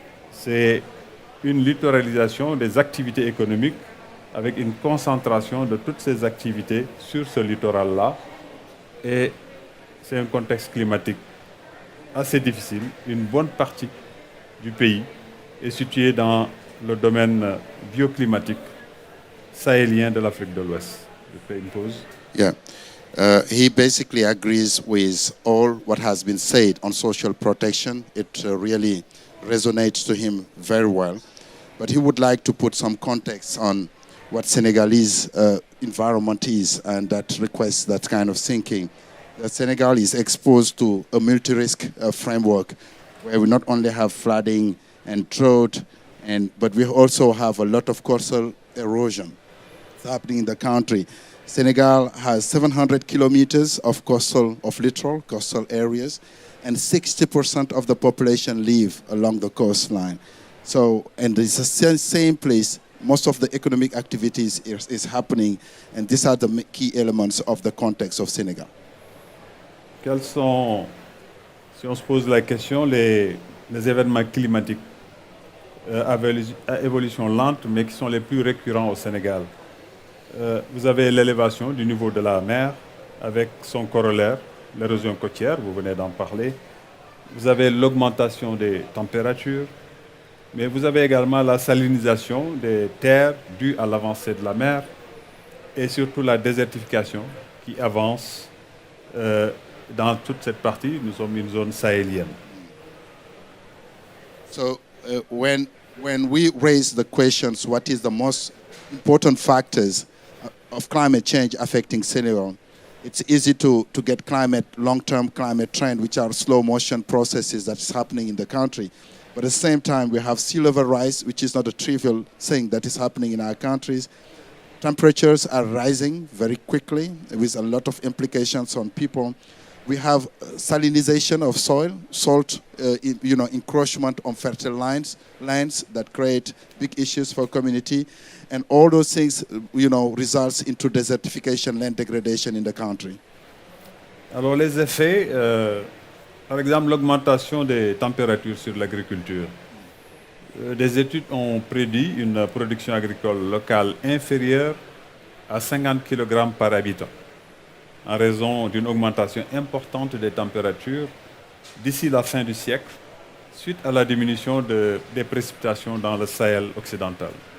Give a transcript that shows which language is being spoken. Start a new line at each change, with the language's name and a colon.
French: C'est une littoralisation des activités économiques avec une concentration de toutes ces activités sur ce littoral-là. Et c'est un contexte climatique assez difficile. Une bonne partie du pays est située dans le domaine bioclimatique sahélien de l'Afrique de l'Ouest. Je fais une pause. Yeah.
English: He basically agrees with all what has been said on social protection. It really resonates to him very well. But he would like to put some context on what Senegalese environment is, and that requests that kind of thinking. The Senegal is exposed to a multi-risk framework where we not only have flooding and drought, but we also have a lot of coastal erosion happening in the country. Senegal has 700 kilometers of littoral coastal areas, and 60% of the population live along the coastline. So, and it's the same place most of the economic activities is happening, and these are the key elements of the context of Senegal.
French: Quels sont, si on se pose la question, les événements climatiques à évolution lente, mais qui sont les plus récurrents au Sénégal? Vous avez l'élévation du niveau de la mer avec son corollaire, l'érosion côtière, vous venez d'en parler. Vous avez l'augmentation des températures, mais vous avez également la salinisation des terres due à l'avancée de la mer et surtout la désertification qui avance dans toute cette partie. Nous sommes une zone sahélienne.
English: So when we raise the questions, what is the most important factors of climate change affecting Senegal, it's easy to get long-term climate trend, which are slow motion processes that's happening in the country. But at the same time, we have sea level rise, which is not a trivial thing that is happening in our countries. Temperatures are rising very quickly with a lot of implications on people. We have salinization of soil, salt, encroachment on fertile lands that create big issues for community. And all those things, results into desertification, land degradation in the country.
French: Alors les effets, par exemple l'augmentation des températures sur l'agriculture. Des études ont prédit une production agricole locale inférieure à 50 kg par habitant, en raison d'une augmentation importante des températures d'ici la fin du siècle, suite à la diminution des précipitations dans le Sahel occidental.